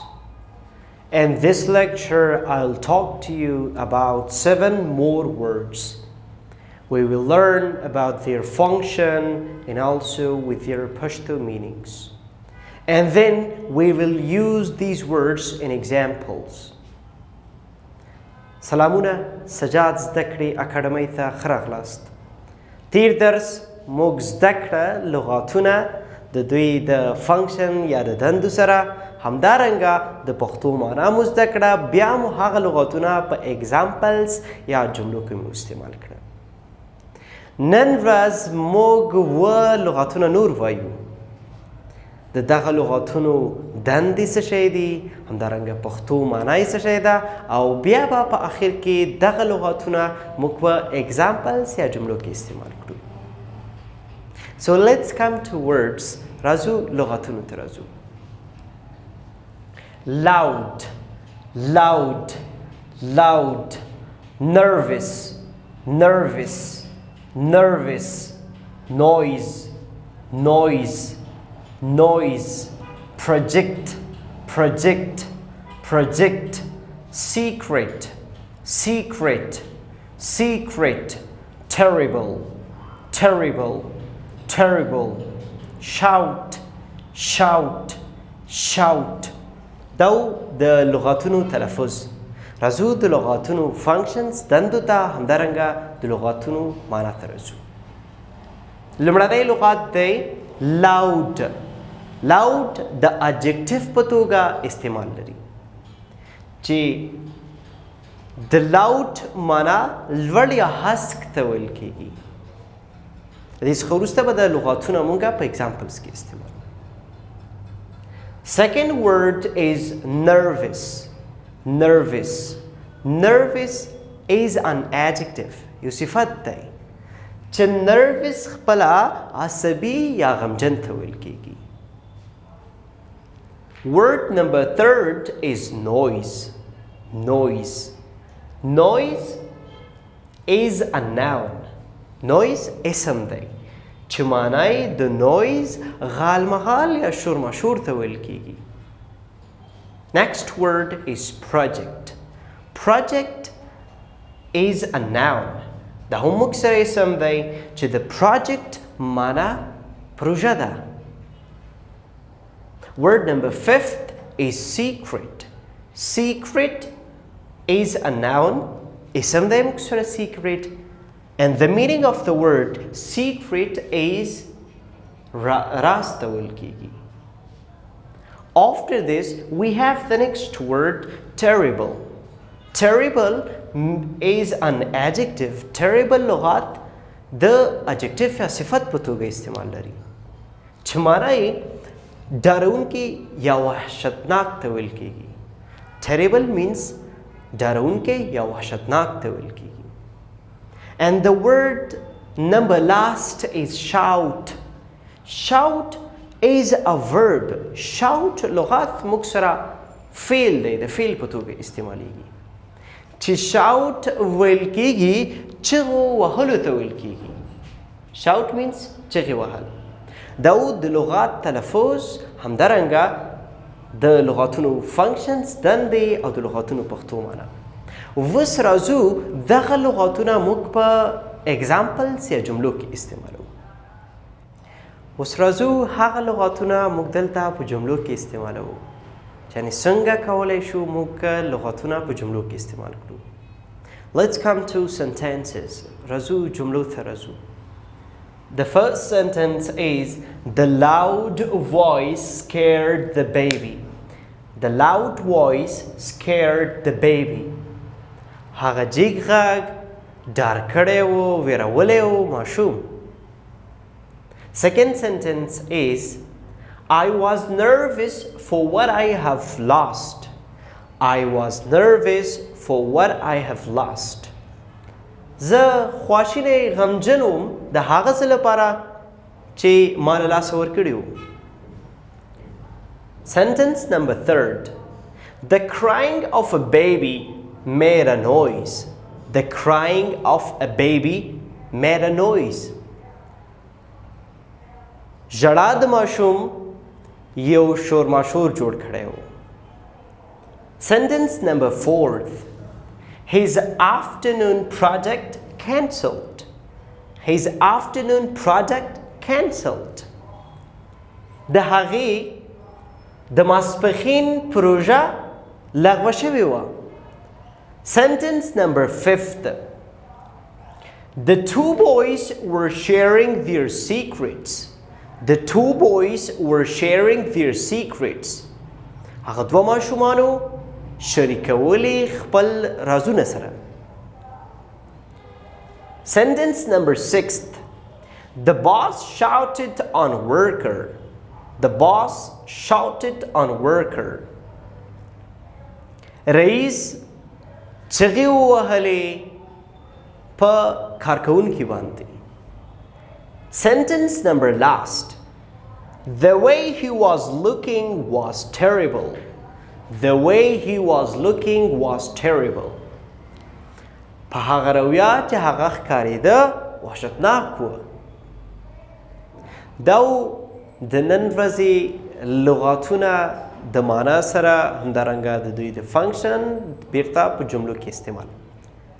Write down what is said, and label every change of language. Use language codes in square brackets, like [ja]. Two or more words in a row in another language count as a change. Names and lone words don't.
[en] In this lecture I'll talk to you about 7 more words. We will learn about their function and also with their Pashto meanings. And then we will use these words in examples. [ps] سلامونه سجاد زده کړې اکاډمۍ ته ښه راغلاست. تیر درس موږ زده کړه لغاتونه د دوی د فنکشن یا د دندو سره، همدارنګه د پښتو معنا مو زده کړه، بیا مو هغه لغاتونه په اگزامپلز یا جملو کې مو استعمال کړه. نن ورځ موږ لغاتونه نور وایو. د دغه لغاتونو دندې څه شی دي، همدارنګه پښتو معنا یې څه شی ده، او بیا به په اخر کې دغه لغاتونه موږ په اگزامپلز یا جملو کې استعمال کړو. [en] So let's come to words. [ps] راځو لغاتونو ته راځو. [en] Loud, loud, loud. Nervous, nervous, nervous. Noise, noise, noise. Project, project, project. Secret, secret, secret. Terrible, terrible, terrible. Shout, shout, shout. [ps] دا د لغاتونو تلفظ. راځو د لغاتونو فنکشنز دندو ته، همدارنګه د لغاتونو معنا ته راځو. لومړنی لغات دی loud. loud د adjective په توګه استعمال لري چې د loud معنا لوړ یا هسک ته ویل کیږي. د دې څخه وروسته به د لغاتونه موږ په examples کې استعمال. [en] Second word is nervous. Nervous. Nervous is an adjective. [ps] یو صفت دی چې nervous خپله عصبي یا غمجن ته ویل کیږي. [en] Word number 3 is noise. Noise. Noise is a noun. [ps] Noise اسم دی چې معنی د نویز غالمغال یا شورماشور ته ویل کیږي. [en] Next word is project. Project is a noun. [ps] دا هم موږ سره اسم دی چې د project معنی پروژه ده. [en] Word number 5 is secret. Secret is a noun. [ps] اسم دی موږ سره secret. [en] And the meaning of the word secret is [ps] راز ته ویل کیږي. [en] After this, we have the next word, terrible. Terrible is an adjective. [ps] Terrible لغات د adjective یا صفت په توګه استعمال لري چې معنی ډارونکی یا وحشتناک ته ویل کیږي. [en] Terrible means [ps] ډارونکی یا وحشتناک ته ویل کیږي. [en] And the word number last is shout. Shout is a verb. [ps] Shout لغات موږ سره فعل دی، د فعل په توګه استعمالیږي چې shout ویل کیږي چغو وهلو ته ویل کیږي. [en] Shout means [ps] چغې وهل. دا د لغات تلفظ، همدارنګه د لغاتونو فنکشنز دندې او د لغاتونو پښتو معنا. اوس راځو دغه لغاتونه موږ په اگزامپلز یا جملو کې استعمالو. اوس راځو هغه لغاتونه موږ دلته په جملو کې استعمالو. یعنی څنګه کولی شو موږ لغاتونه په جملو کې استعمال کړو. [en] Let's come to sentences. [ps] راځو جملو ته راځو. [en] The first sentence is the loud voice scared the baby. The loud voice scared the baby. [ps] هغه جیګ غږ ډار کړی و، ویرولی و ماشوم. [en] Second sentence is I was nervous for what I have lost. I was nervous for what I have lost. [ps] زه خواشینی غمجن وم د هغه څه لپاره چې ما له لاسه ورکړي وو. [en] Sentence number 3. The crying of a baby made a noise. The crying of a baby made a noise. [ps] ژړا د ماشوم یو شور ماشور جوړ کړی و. [en] Sentence number 4. His afternoon project cancelled. His afternoon project cancelled. [ps] د هغې د ماسپښین پروژه لغوه شوې وه. [en] Sentence number 5. The two boys were sharing their secrets. The two boys were sharing their secrets. [ps] هغه دوه ماشومانو شریکولی خپل رازونه سره. [en] Sentence number 6. The boss shouted on worker. The boss shouted on worker. [ps] رئیس چغې ووهلې په کارکوونکي باندې. [en] Sentence number last. The way he was looking was terrible. The way he was looking was terrible. [ps] په هغه رویه چې هغه ښکارېده وحشتناک و. دا د نن ورځې لغاتونه د معنا سره همدارنګه د دوی د فنکشن بیرته په جملو کې استعمال.